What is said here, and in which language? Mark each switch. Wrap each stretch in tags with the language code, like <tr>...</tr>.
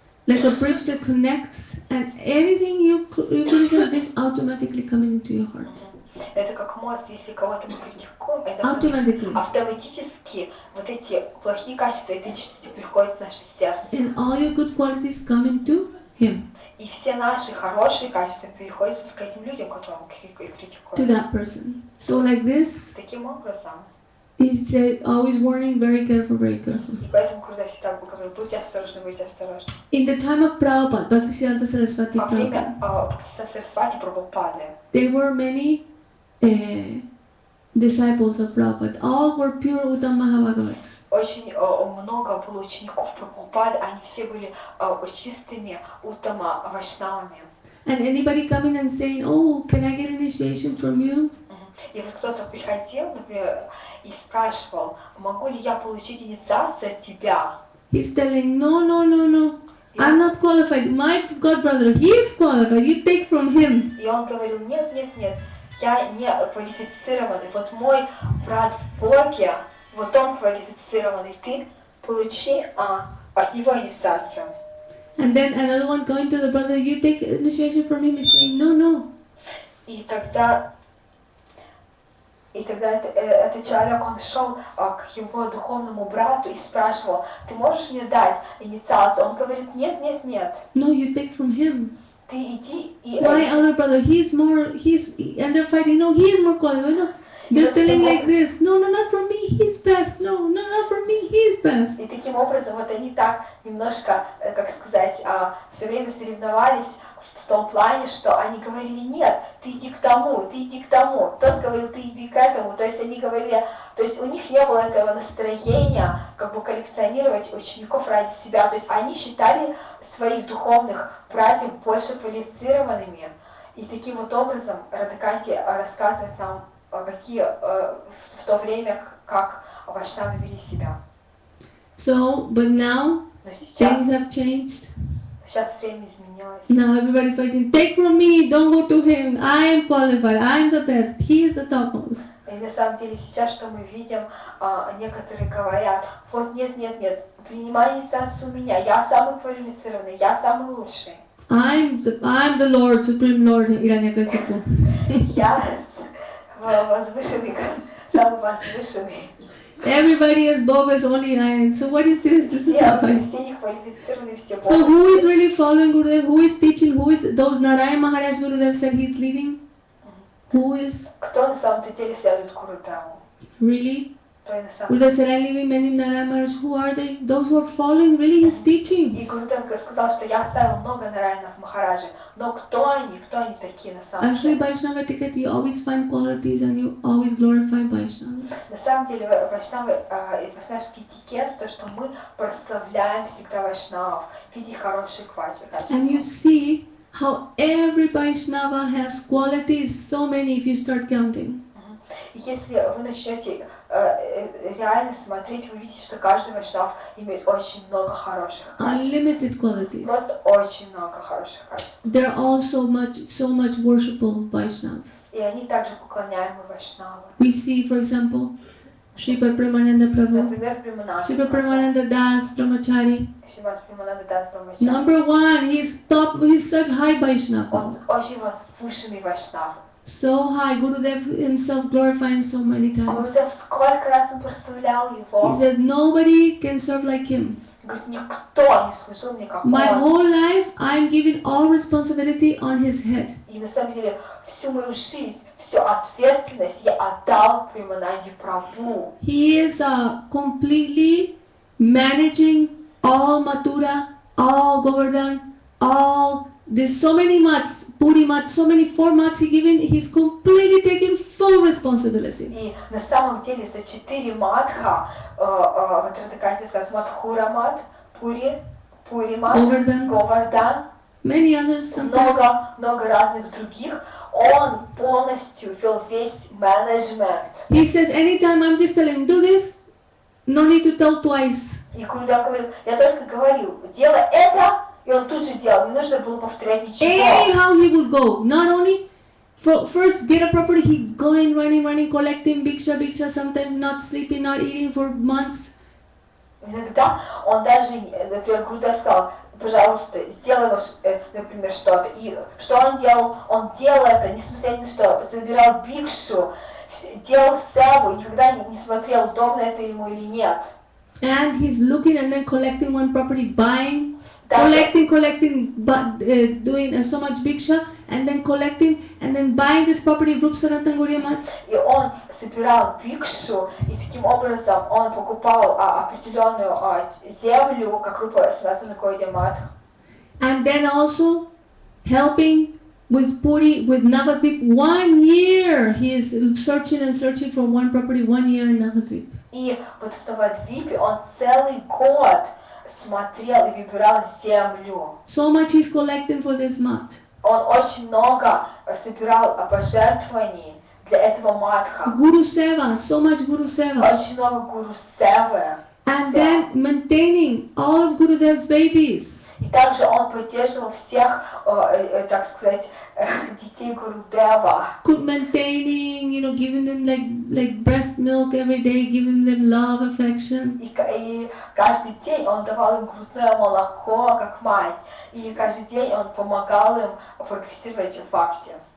<en>Like a bridge that connects, and anything you criticize, this automatically coming into your heart.</en> <ru>Это как мост, если кого-то мы критикуем, это</ru> <en>Automatically.</en> <ru>автоматически вот эти плохие качества этой личности приходят в наше сердце.</ru> <en>And all your good qualities come into him,</en> <ru>И все наши хорошие качества переходят вот к этим людям, которым мы</ru> <en>to</en> <ru>критикуем.</ru> <en>that person. So like this,</en> <ru>Таким образом.</ru> <en>he said, always warning, very careful, very careful.</en> <ru>И поэтому, когда всегда говорил, будьте осторожны, будьте осторожны.</ru> <en>In the time of Prabhupada, Bhaktisiddhanta Saraswati</en> <ru>Во время Prabhupada, Сарасвати Прабхупады</ru> <en>there were many disciples of Prabhupada. All were pure Uttam Mahabhagavats.</en> <ru>очень много было учеников Прабхупады, они все были чистыми Уттама Вайшнавами.</ru> <en>And anybody coming and saying, oh, can I get initiation from you?</en> <ru>И вот кто-то приходил, например, и спрашивал, могу ли я получить инициацию от тебя?</ru> <en>He's telling, no, no, no, no. I'm not qualified. My god brother, he is qualified. You take from him.</en> <ru>И он говорил, нет, нет, нет, я не квалифицированный. Вот мой брат в Боге, вот он квалифицированный. Ты получи от него инициацию.</ru> <en>And then another one going to the brother, you take initiation from him. He's saying, no, no.</en> <ru>И тогда этот человек, он шел к его духовному брату и спрашивал, ты можешь мне дать инициацию? Он говорит, нет, нет, нет,</ru> <en>No, you take from him.</en> <ru>ты иди и...</ru> <en>My other brother, and they're fighting, no, he is more qualified. No. They're telling like this, no, no, not for me, he's best. No, no, not for me, he's best.</en> <ru>И таким образом вот они так немножко, как сказать, все время соревновались в том плане, что они говорили, нет, ты иди к тому, ты иди к тому. Тот говорил, ты иди к этому. То есть они говорили, то есть у них не было этого настроения, как бы коллекционировать учеников ради себя. То есть они считали своих духовных братьев больше квалифицированными. И таким вот образом Радхаканти рассказывает нам, какие в то время, как вайшнавы вели себя.</ru> <en>So, but now,</en> <ru>Но сейчас,</ru> <en>things have changed.</en> <ru>сейчас время изменилось.</ru> <en>Now everybody's fighting, take from me, don't go to him. I am qualified, I am the best, he is the topmost.</en> <ru>И на самом деле сейчас, что мы видим, некоторые говорят, вот нет, нет, нет, принимай инициацию у меня, я самый квалифицированный, я самый лучший.</ru> <en>I'm the Lord, Supreme Lord, Hiranyakasipu.</en> <ru>Я возвышенный, самый возвышенный.</ru> <en>Everybody is bogus, only I am. So what is this? This is not fine.</en> <ru>Все не квалифицированы, все</ru> <en>So who is really following Gurudev? Who is teaching? Who is those Narayan Maharaj Gurudev said he's leaving? Who is</en> <ru>Кто на самом-то деле следует Гурудеву?</ru> <en>really?</en> <ru>Кто и на самом</ru> <en>Gurudev said I'm leaving many Narayan Maharaj. Who are they? Those who are following really his</en> <ru>И</ru> <en>teachings.</en> <ru>Гурудев сказал, что я оставил много Нараянов Махараджи, но кто они такие на самом</ru> <en>Actually,</en> <ru>деле?</ru> <en>Vaishnava etiquette, you always find qualities and you always glorify Vaishnavas.</en> <ru>На самом деле вайшнавы, вайшнавский этикет, то, что мы прославляем всегда вайшнавов, видеть хорошие качества.</ru> <en>And you see how every Vaishnava has qualities, so many if you start counting.</en> <ru>И если вы начнете реально смотреть, вы видите, что каждый вайшнав имеет очень много хороших качеств.</ru> <en>Unlimited qualities.</en> <ru>Просто очень много хороших качеств.</ru> <en>They're all so much worshipful Vaishnava.</en> <ru>И они также поклоняемы вайшнавы.</ru> <en>We see, for example, Sripad Premananda Prabhu,</en> <ru>Например, Примананда.</ru> <en>Sripad Premananda Das Brahmachari.</en> <ru>Шримад Примананда Дас Брамачари.</ru> <en>Number one, he's such high Vaishnava.</en> <ru>Он очень возвышенный вайшнав.</ru> <en>So high, Gurudev himself glorifying so many times.</en> <ru>Гурудев сколько раз он прославлял</ru> <en>He</en> <ru>его.</ru> <en>says nobody can serve like him.</en> <ru>Говорит, никто не служил мне, как</ru> <en>My</en> <ru>он.</ru> <en>whole life, I'm giving all responsibility on his head.</en> <ru>И на самом деле всю мою жизнь, всю ответственность я отдал Примананде Прабху.</ru> <en>He is completely managing all Mathura, all Govardhan, all. There's so many mats, Puri mat, so many 4 mats he given. He's completely taking full responsibility.</en> <ru>И на самом деле за 4 матха, вот Радхаканти сказал, Мадхура мат, Пури мат,</ru> <en>Govardhan.</en> <ru>Говардан,</ru> <en>Many others sometimes.</en> <ru>много разных других, он полностью вел весь менеджмент.</ru> <en>He says, anytime I'm just telling him, do this, no need to tell twice.</en> <ru>И когда говорил, я только говорил, делай это, и он тут же делал, не нужно было повторять ничего.</ru> <en>Anyhow he would go. Not only first get a property, he going, running, collecting bhiksha, sometimes not sleeping, not eating for months.</en> <ru>Иногда он даже, например, Гурудев сказал, пожалуйста, сделай, например, что-то. И что он делал? Он делал это, несмотря ни на что, собирал бикшу, делал севу, никогда не смотрел, удобно это ему или нет.</ru> <en>And he's looking and then collecting one property, buying,</en> <ru>Даже,</ru> <en>collecting, but doing so much bhiksha, and then collecting, and then buying this property, Rup Sanatan Gaudiya Math.</en> <ru>и он собирал бикшу, и таким образом он покупал определенную землю, как Рупа Санатана Гауdiya Math.</ru> <en>And then also helping with Puri, with Navadvip. 1 year he is searching for one property, 1 year in Navadvip.</en> <ru>И вот в Навадвипе он целый год смотрел и выбирал землю.</ru> <en>So much he's collecting for this math.</en> <ru>Он очень много собирал пожертвований для этого матха.</ru> <en>Guru Seva, so much Guru Seva.</en> <ru>Очень много гуру севы.</ru> <en>And then maintaining all of Gurudev's babies.</en> <ru>И также он поддерживал всех, так сказать, детей Гурудева.</ru> <en>Maintaining, giving them like breast milk every day, giving them love, affection.</en> <ru>И каждый день он давал им грудное молоко, как мать. И каждый день он помогал им прогрессировать в факте.</ru>